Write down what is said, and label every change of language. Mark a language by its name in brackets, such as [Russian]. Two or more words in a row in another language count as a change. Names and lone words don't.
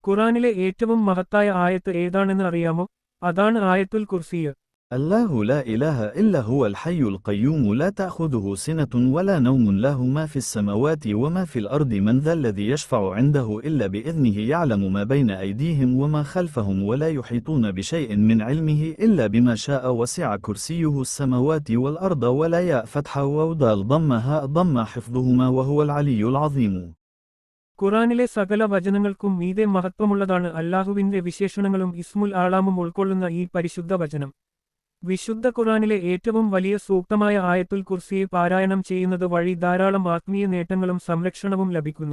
[Malayalam] ഖുറാനിലെ ഏറ്റവും മഹത്തായ ആയത്ത് ഏതാണെന്ന് അറിയാമോ? അതാണ് ആയത്തുൽ കുർസിയ്. [Arabic] الله لا إله إلا هو الحي القيوم لا تأخذه سنة ولا نوم له ما في السماوات وما في الأرض من ذا الذي يشفع عنده إلا بإذنه يعلم ما بين أيديهم وما خلفهم ولا يحيطون بشيء من علمه إلا بما شاء وسع كرسيه السماوات والأرض ولا ياء فتح وودال ضمها ضم حفظهما وهو العلي العظيم. [Malayalam] ഖുറാനിലെ സകല വചനങ്ങൾക്കും മീതെ മഹത്വമുള്ളതാണ് അല്ലാഹുവിന്റെ വിശേഷണങ്ങളും [Arabic] اسم الأعظم [Malayalam] ഉൾക്കൊള്ളുന്ന ഈ പരിശുദ്ധ വചനം. വിശുദ്ധ ഖുറാനിലെ ഏറ്റവും വലിയ സൂക്തമായ ആയത്തുൽ കുർസിയെ പാരായണം ചെയ്യുന്നത് വഴി ധാരാളം ആത്മീയ നേട്ടങ്ങളും സംരക്ഷണവും ലഭിക്കുന്നു.